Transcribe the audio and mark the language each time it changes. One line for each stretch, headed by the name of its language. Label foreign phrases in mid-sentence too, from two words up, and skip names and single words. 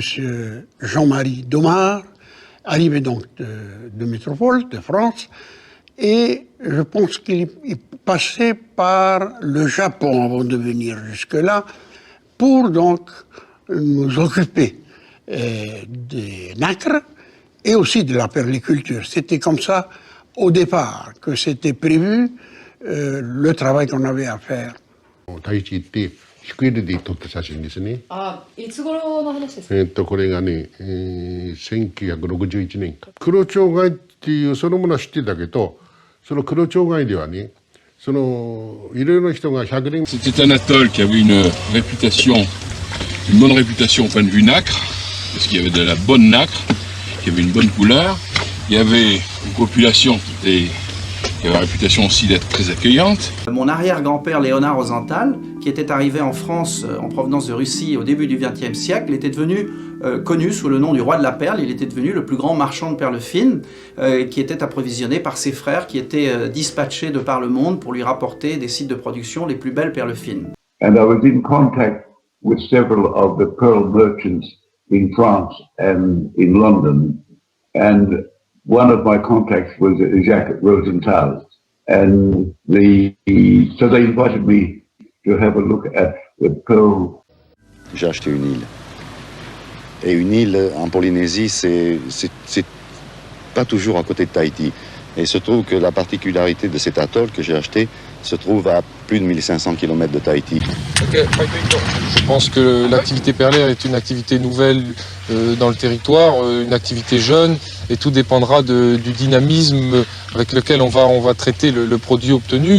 French: Jean-Marie Domard, arrivait donc de métropole, de France, et je pense qu'il passait par le Japon avant de venir jusque-là, pour donc nous occuper des nacres et aussi de la perliculture. C'était comme ça au départ que c'était prévu le travail qu'on avait à faire.
Japanese: シクエルで撮った写真ですね。いつ頃の話ですか？これがね、1961年か。黒蝶貝っていうそのものは知ってたけど、その黒蝶貝ではね、いろいろな人が100年。
French: C'était un atoll qui avait une bonne réputation au point de vue nacre, parce qu'il y avait de la bonne nacre, qui avait une bonne couleur. Il y avait une population qui avait la réputation aussi d'être très accueillante. Mon arrière-grand-père Léonard Rosenthal, qui était arrivé en France en provenance de Russie au début du XXe siècle, était devenu connu sous le nom du roi de la perle. Il était devenu le plus grand marchand de perles fines, qui était approvisionné par ses frères qui étaient dispatchés de par le monde pour lui rapporter des sites de production les plus belles perles fines.
English: And I was in contact with several of the pearl merchants in France and in London, and one of my contacts was Jacques Rosenthal, and so they invited me to have a look at the pearl.
French: J'ai acheté une île. Et une île en Polynésie, c'est pas toujours à côté de Tahiti. Et il se trouve que la particularité de cet atoll que j'ai acheté se trouve à plus de 1500 km de Tahiti. Je pense que l'activité perlière est une activité nouvelle dans le territoire, une activité jeune, et tout dépendra du dynamisme avec lequel on va traiter le produit obtenu.